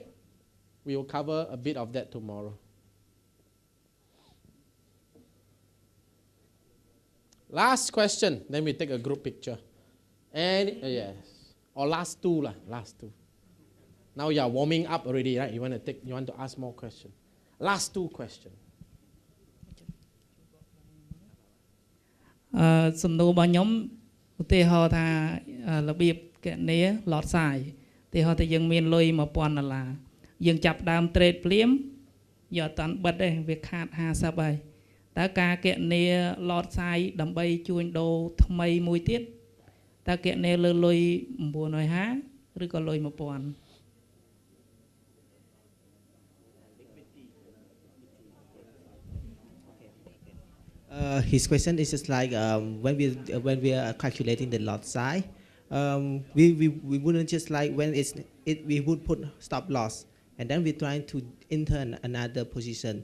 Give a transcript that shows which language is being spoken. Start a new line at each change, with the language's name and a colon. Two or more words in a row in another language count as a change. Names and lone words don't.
English: We will cover a bit of that tomorrow. Last question, then we take a group picture. And yes, or last two lah, last two. Now you are warming up already, right? You want to ask more questions. Last two questions.
Khmer: សំណួររបស់ខ្ញុំឧទាហរណ៍ថារបៀបគណនា
English: lot size
Khmer: ឧទាហរណ៍ថាយើងមានលុយ $1000 យើងចាប់ដើម trade ភ្លាមយកអត់តាន់បិទទេវាខាត 50 ហើយតើការគណនា
English: lot size
Khmer: ដើម្បីជួញដូរថ្មីមួយទៀតតើគណនាលើលុយ 950 ឬក៏លុយ 1000
English: His question is just like when we are calculating the lot size, we wouldn't just like when we would put stop loss and then we're trying to enter another position.